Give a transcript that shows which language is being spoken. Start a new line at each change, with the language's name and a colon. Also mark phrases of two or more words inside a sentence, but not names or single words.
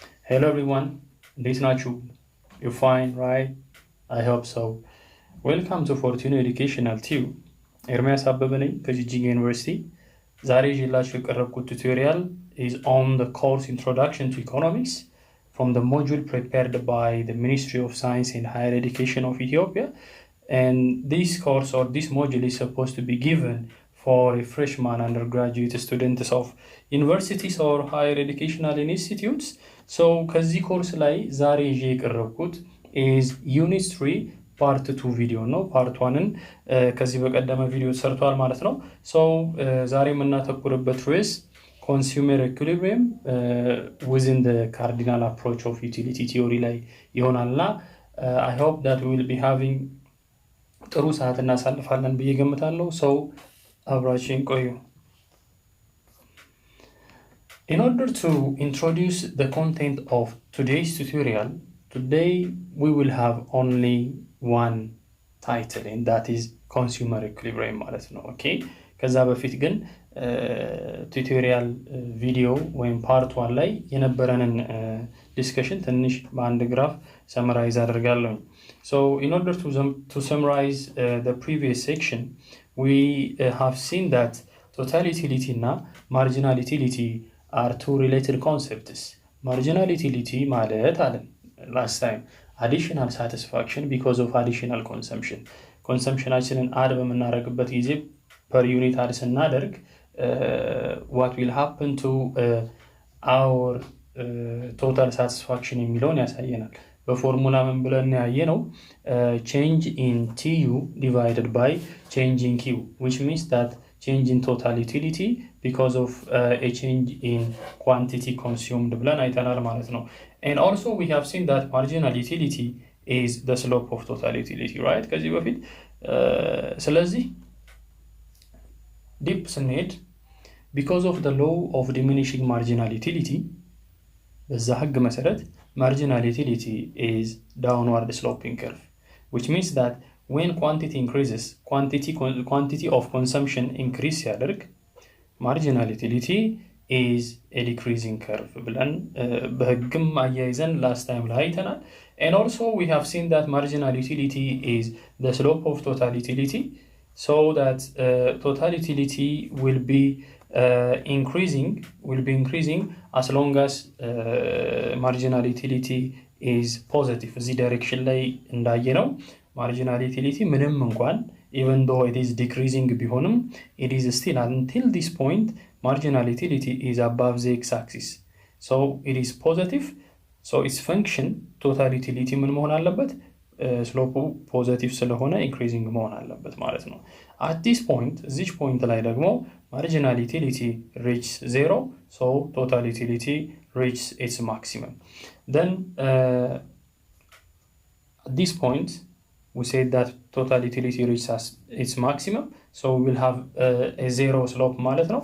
English: Hello everyone, this is Nachu. You're fine, right? I hope so. Welcome to Fortune Educational Tube.
Amharic: ኤርሚያስ አበበ ነኝ ከጂጂጋ ዩኒቨርሲቲ። ዛሬ ይዤላችሁ የቀረብኩት
English: tutorial is on the course Introduction to Economics from the module prepared by the Ministry of Science and Higher Education of Ethiopia. And this course or this module is supposed to be given for a freshman undergraduate students of universities or higher educational institutes.
Amharic: So ከዚህ ኮርስ ላይ ዛሬ ይዤ የቀረብኩት
English: is Unit 3 Part 2 video
Amharic: ነው። Part 1ን ከዚህ በቀደመ ቪዲዮ ሰርቷል ማለት ነው። So ዛሬ የምናተኩርበት ርዕስ
English: consumer equilibrium within the cardinal approach of utility theory
Amharic: ላይ ይሆናልና
English: I hope that we will be having
Amharic: ጥሩ ሰዓት እናሳልፋለን ብዬ ገምታለሁ። So አብራችን ቆዩ።
English: In order to introduce the content of today's tutorial, today we will have only one title and that is consumer equilibrium
Amharic: ማለት ነው።
English: Okay?
Amharic: ከዛ በፊት ግን tutorial video ወይም part 1 ላይ የነበረንን discussion ትንሽ በአንድ ግራፍ summarize አደርጋለሁ።
English: So in order to summarize the previous section, we have seen that total utility እና marginal utility are two related concepts. Marginal utility ማለት አለን last time additional satisfaction because of additional consumption. Consumptionችንን add
Amharic: በመናረግበት ጊዜ
English: per unit add ስናደርግ what will happen to our total satisfaction
Amharic: የሚለውን ያሳየናል። በፎርሙላ ምን ብለን ያየነው
English: change in TU divided by change in Q, which means that change in total utility because of a change in quantity consumed
Amharic: ብለን አይተናል ማለት ነው።
English: And also we have seen that marginal utility is the slope of total utility, right?
Amharic: ከዚህ በፊት ስለዚህ ዲፕ ስንሄድ
English: because of the law of diminishing marginal utility
Amharic: በዛ ህግ መሰረት
English: marginal utility is downward sloping curve, which means that when quantity increases, quantity of consumption increase ያደርግ marginal utility is a decreasing curve
Amharic: ብለን በህግም አያይዘን
English: last time
Amharic: ላይ አይተናል።
English: And also we have seen that marginal utility is the slope of total utility, so that total utility will be increasing as long as marginal utility is positive. እዚህ direction
Amharic: ላይ እንዳየነው
English: marginal utility
Amharic: ምንም እንኳን
English: even though it is decreasing ቢሆንም it is still until this point marginal utility is above the x-axis, so it is positive. So its function total utility
Amharic: ምን መሆን አለበት? ስሎፑ ፖዚቲቭ ስለሆነ ኢንክሪዚንግ መሆን አለበት ማለት ነው።
English: at this point this point
Amharic: ላይ ደግሞ
English: marginal utility reaches 0, so total utility reaches its maximum. Then at this point we said that total utility reaches its maximum, so we will have a zero slope
Amharic: ማለት ነው.